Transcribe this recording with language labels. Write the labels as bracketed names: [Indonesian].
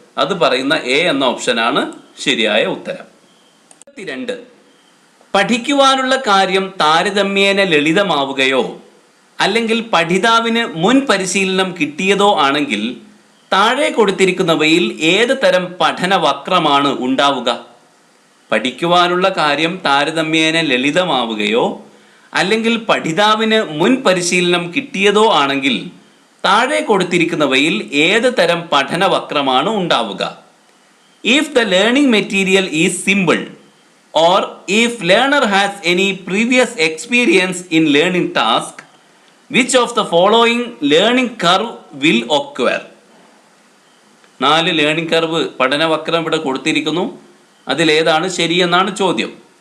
[Malayalam] അത് പറയുന്ന എ എന്ന ഓപ്ഷനാണ് ശരിയായ ഉത്തരം. 2 പഠിക്കുവാനുള്ള കാര്യം താരതമ്യേന ലളിതമാവുകയോ അല്ലെങ്കിൽ പഠിതാവിന് മുൻ പരിശീലനം കിട്ടിയതോ ആണെങ്കിൽ താഴെ കൊടുത്തിരിക്കുന്നവയിൽ ഏത് തരം പഠന വക്രമാണ് ഉണ്ടാവുക? പഠിക്കുവാനുള്ള കാര്യം താരതമ്യേന ലളിതമാവുകയോ അല്ലെങ്കിൽ പഠിതാവിന് മുൻ പരിശീലനം കിട്ടിയതോ ആണെങ്കിൽ താഴെ കൊടുത്തിരിക്കുന്നവയിൽ ഏത് തരം പഠന വക്രമാണ് ഉണ്ടാവുക? [English] If the learning material is simple or if learner has any previous experience in learning task, which of the following learning curve will occur? [Malayalam] 4 learning curve പഠനവക്രം ഇവിടെ കൊടുത്തിരിക്കുന്നു. അതിലേതാണ് ശരിയെന്നാണ് ചോദ്യം.